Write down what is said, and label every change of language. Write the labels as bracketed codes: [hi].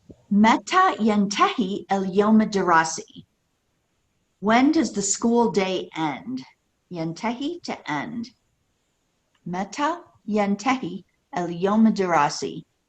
[ar] متى ينتهي اليوم الدراسي? [en] When does the school day end? ينتهي, to end. [ar] متى ينتهي اليوم الدراسي?